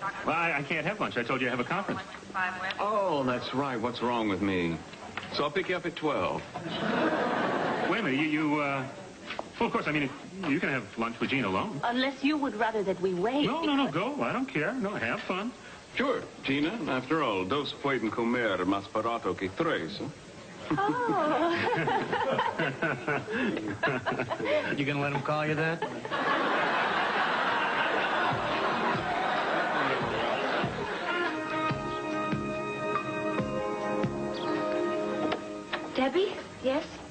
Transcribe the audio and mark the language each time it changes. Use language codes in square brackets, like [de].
[en] Well, I can't have lunch. I told you I have a conference. Oh, that's right. What's wrong with me? So I'll pick you up at 12. Wait a minute. Well, of course, I mean, you can have lunch with Gene alone. Unless you would rather that we wait. No, go. I don't care. No, have fun. Sure, Gina. After all, [es] dos pueden comer más barato que tres. [en] Huh? Oh. You gonna let him call you that? Debbie? Yes?